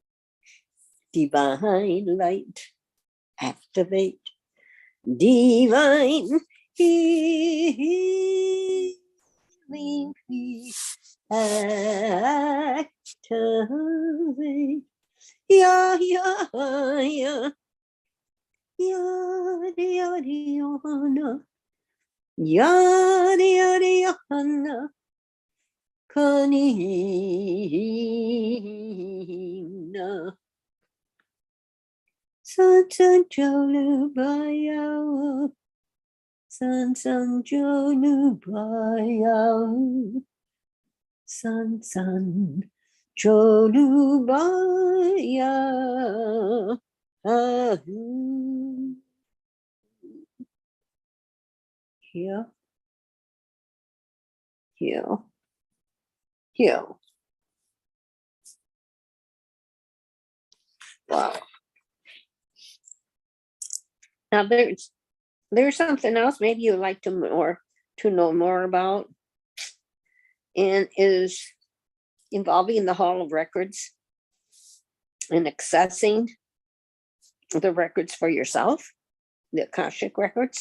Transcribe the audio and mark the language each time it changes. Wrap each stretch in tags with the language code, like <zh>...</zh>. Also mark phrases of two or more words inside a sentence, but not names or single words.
<en>Divine light, activate. Divine healing, activate. Yeah, yeah, yeah. Yada, yada, yada. Yada, yada, yada. Kanina. San san jolu bayao. San san jolu bayao. San san jolu bayao. Here, here, here. Wow. Now there's something else maybe you'd like to know more about, and is involving the Hall of Records and accessing the records for yourself, the Akashic records.</en>